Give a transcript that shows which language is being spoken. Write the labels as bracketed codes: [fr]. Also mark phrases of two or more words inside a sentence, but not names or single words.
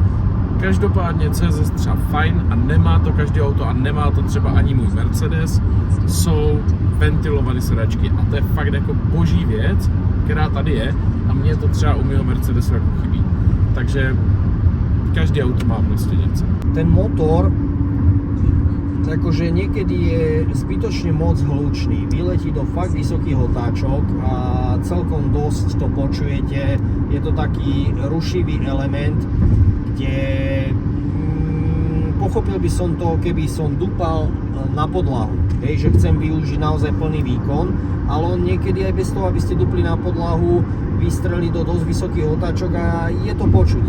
[cs] Každopádně CZ třeba fajn a nemá to každé auto a nemá to třeba ani můj Mercedes, jsou ventilované sedačky a to je fakt jako boží věc, která tady je a mně to třeba u mého Mercedesu jako chybí. Takže každý auto má prostě něco. [sk] Ten motor akože niekedy je zbytočne moc hlučný, vyletí do fakt vysokých otáčok a celkom dosť to počujete, je to taký rušivý element, kde pochopil by som to, keby som dupal na podlahu, že chcem využiť naozaj plný výkon, ale on niekedy aj bez toho, aby ste dupli na podlahu, vystrelí do dosť vysokých otáčok a je to počuť.